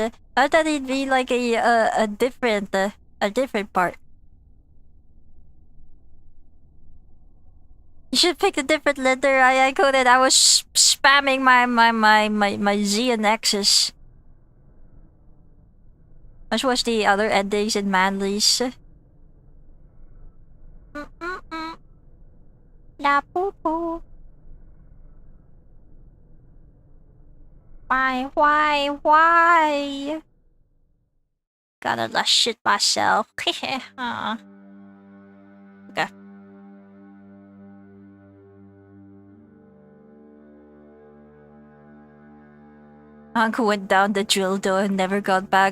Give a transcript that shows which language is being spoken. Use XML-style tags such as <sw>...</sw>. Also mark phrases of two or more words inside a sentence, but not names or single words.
<en>I thought it'd be like a different part. You should pick a different letter. I coded. I was spamming my Z and X's. Let's watch the other endings in Manly's. La poo poo. Why? Gotta last shit myself. Okay. Uncle went down the drill door and never got back.</en>